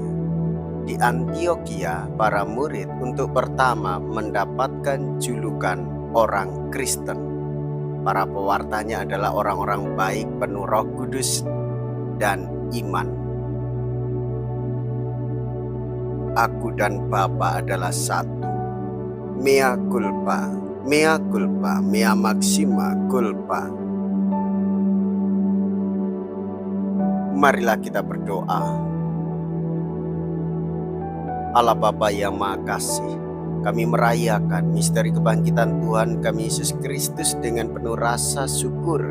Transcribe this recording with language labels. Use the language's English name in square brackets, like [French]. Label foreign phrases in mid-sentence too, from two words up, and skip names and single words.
[Indonesian] Di Antioquia, para murid untuk pertama mendapatkan julukan orang Kristen. Para pewartanya adalah orang-orang baik penuh Roh Kudus dan iman. Aku dan Bapa adalah satu. [Latin] Mea culpa, mea culpa, mea maxima culpa. [Indonesian] Marilah kita berdoa. Allah Bapa yang Maha Kasih, kami merayakan misteri kebangkitan Tuhan kami Yesus Kristus dengan penuh rasa syukur.